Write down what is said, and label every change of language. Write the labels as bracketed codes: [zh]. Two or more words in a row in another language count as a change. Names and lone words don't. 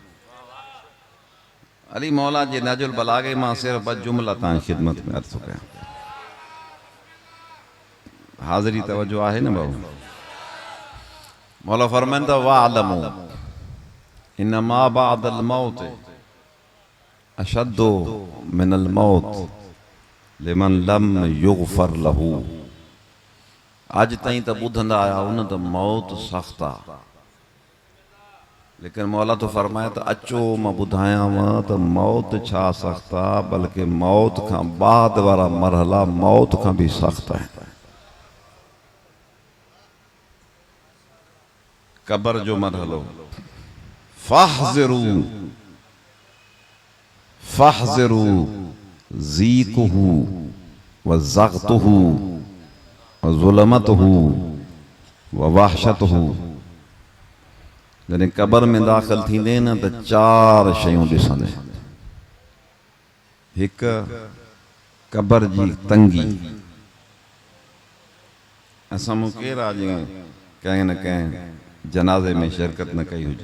[sd] अली मौला जे नजुल बलागे मां सिर्फ ब जुमला तव्हांजी खिदमत में अर्ज़ कयां। हाज़िरी तवज्जो आहे न बाबू? [ar] मौला फरमाइनि था اعلموا إنما بعد الموت أشد من الموت لمن لم يغفر له. [sd] अज ताईं त ॿुधंदा आया उन त मौत सख़्त आहे, लेकिन मौला तो फरमाए तो अचो मां ॿुधायांव त मौत छा सख़्त आहे, बल्कि मौत खां बाद वारा मरहला मौत खां भी सख़्त है। [ar] कब्र जो मरहलो فاحذروا فاحذروا ضيقه وضغطته وظلمته ووحشته. [sd] जॾहिं कब्र में दाख़िल थींदे न त चार शयूं ॾिसंदे। हिकु कब्र जी तंगी। असां मूं केरु आहे कंहिं न कंहिं जनाज़े में शिरकत न कई हुजे।